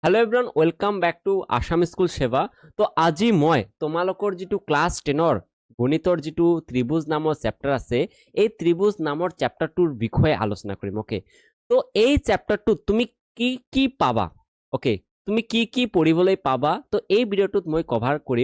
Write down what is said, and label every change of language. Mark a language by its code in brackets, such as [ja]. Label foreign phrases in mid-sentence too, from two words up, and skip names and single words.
[en] hello everyone welcome back to Assam School Seva. [as] तो আজি মই তোমালোকৰ যিটো ক্লাছ 10ৰ গণিতৰ যিটো ত্ৰিভুজ নামৰ চেপ্টাৰ আছে এই ত্ৰিভুজ নামৰ চেপ্টাৰটোৰ বিষয়ে আলোচনা কৰিম। ওকে, তো এই চেপ্টাৰটোত তুমি কি কি পাবা, ওকে, তুমি কি কি পঢ়িবলৈ পাবা, তো এই ভিডিঅ'টোত মই কভাৰ কৰিম।